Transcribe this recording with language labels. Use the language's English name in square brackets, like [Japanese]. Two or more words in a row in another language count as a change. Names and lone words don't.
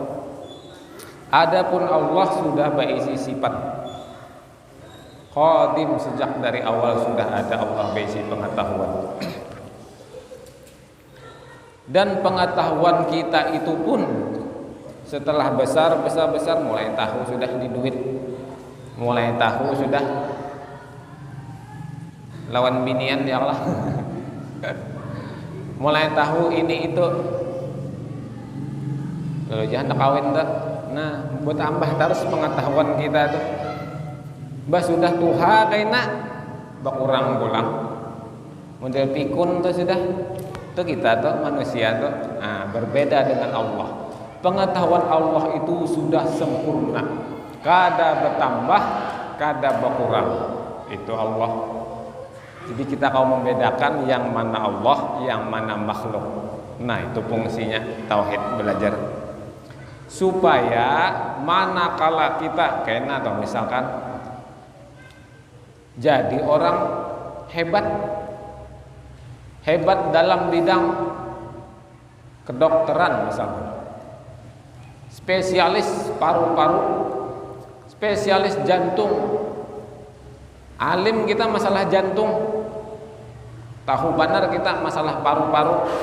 [Indonesian] Adapun Allah sudah berisi sifat qadim, sejak dari awal sudah ada Allah berisi pengetahuan. Dan pengetahuan kita itu pun setelah besar mulai tahu sudah di duit, mulai tahu sudah lawan binian, [Arabic] ya Allah. [Indonesian] Mulai tahu ini itu, lalu jangan kawin tuh. Nah, buat tambah terus pengetahuan kita tuh. [Banjar] Bah sudah tuha kaina bakurang pulang model pikun tuh sudah tuh kita tuh manusia tuh. [Indonesian] Nah, berbeda dengan Allah. Pengetahuan Allah itu sudah sempurna, kada bertambah, kada berkurang. Itu Allah. Jadi kita kalau membedakan yang mana Allah, yang mana makhluk. Nah, itu fungsinya tauhid, belajar supaya manakala kita kena atau misalkan jadi orang hebat dalam bidang kedokteran misalnya, spesialis paru-paru, spesialis jantung, alim kita masalah jantung, tahu benar kita masalah paru-paru.